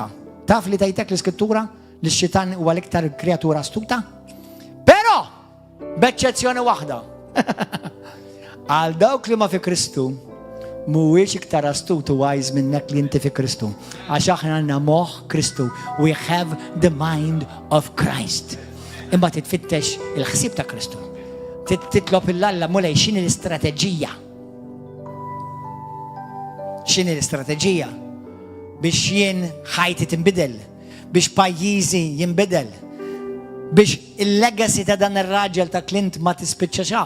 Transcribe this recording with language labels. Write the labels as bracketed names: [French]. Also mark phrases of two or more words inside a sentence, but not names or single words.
[Maltese] Taf li tgħidlek l-iskrittura li x-xitan huwa l-iktar kreatura astuta? Però b'eċċezzjoni waħda. Għal dawk li ma fi Kristu mhuwiex iktar astutu wise minnek li inti fi Kristu. Għax aħna għandna moħħ Kristu. [English] We have the mind of Christ. [Maltese] Imma titfittex il-ħsieb ta' Kristu. Titlob il-Alla mulej x'inhi l-istrateġija. X'inhi l-istrateġija biex jien ħajti tinbidel, biex pajjiżi jinbidel, biex il-legacy ta' dan ir-raġel ta' Clint ma tispiċċaw.